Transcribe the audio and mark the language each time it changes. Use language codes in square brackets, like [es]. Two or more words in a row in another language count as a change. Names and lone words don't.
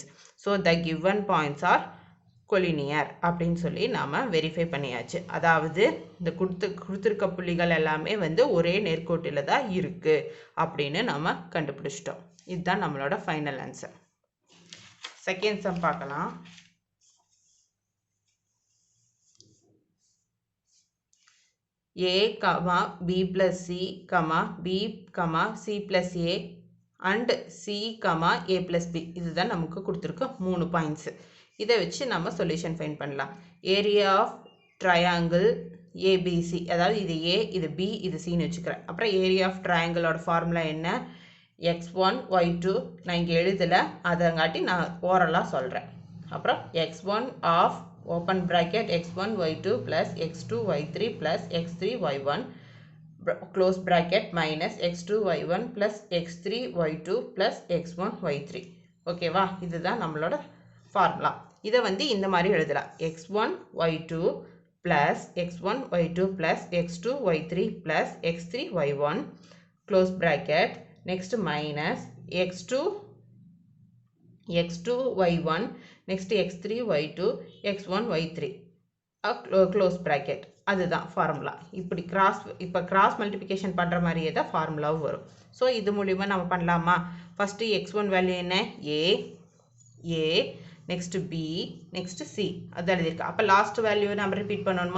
[en] so the given points are collinear [ta] அப்படின்னு சொல்லி நாம் வெரிஃபை பண்ணியாச்சு. அதாவது இந்த கொடுத்துருக்க புள்ளிகள் எல்லாமே வந்து ஒரே நேர்கோட்டில் தான் இருக்குது அப்படின்னு நம்ம கண்டுபிடிச்சிட்டோம். இதுதான் நம்மளோட [en] final answer. second sum [ta] பார்க்கலாம். [en] A, B plus C, B, C plus A and C, A plus B [ta] இதுதான் நமக்கு கொடுத்துருக்க 3 பாயிண்ட்ஸ். இதை வச்சு நம்ம [en] solution find [ta] பண்ணலாம். [en] area of triangle [ta] ABC, அதாவது இது A, இது B, இது Cன்னு வச்சுக்கிறேன். அப்புறம் [en] area of triangle [ta] ஃபார்முலா என்ன? x1, y2 நான் இங்கே எழுதலை, அதங்காட்டி நான் ஓரலாக சொல்கிறேன். [en] அப்புறம் x1 ஆஃப் open bracket x1 y2 plus x2 y3 plus x3 y1 close bracket minus x2 y1 plus x3 y2 plus x1 y3. [ta] ஓகேவா? இதுதான் நம்மளோட ஃபார்முலா. இதை வந்து இந்த மாதிரி எழுதலாம். [en] x1 y2 plus x1 y2 plus x2 y3 plus x3 y1 close bracket next minus x2 y1 next x3 y2 x1 y3 close bracket. [ta] அதுதான் ஃபார்முலா. இப்போ [en] cross multiplication [ta] பண்ணுற மாதிரியே தான் ஃபார்முலாவும் வரும். ஸோ இது மூலிமா நம்ம பண்ணலாமா? [en] first x1 value [ta] என்ன? [en] A next B next C [ta] அது எழுதியிருக்கேன். அப்போ [en] last value [ta] நம்ம ரிப்பீட் பண்ணணுமா?